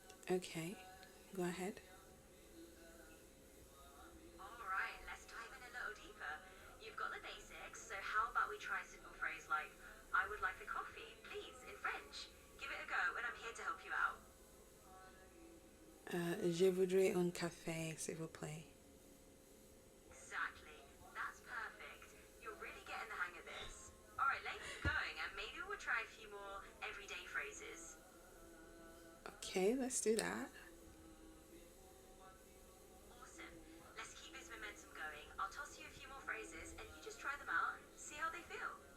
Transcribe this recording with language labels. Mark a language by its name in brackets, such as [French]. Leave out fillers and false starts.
[English] Okay, go ahead. Alright, let's dive in a little deeper. You've got the basics, so how about we try a simple phrase like, I would like a coffee, please, in French. Give it a go, and I'm here to help you out. [French] Je voudrais un café, s'il vous plaît. [English] Exactly. That's perfect. You're really getting the hang of this. Alright, let's keep going, and maybe we'll try a few more everyday phrases. Okay, let's do that. Awesome. Let's keep this momentum going. I'll toss you a few more phrases, and you just try them out and see how they feel.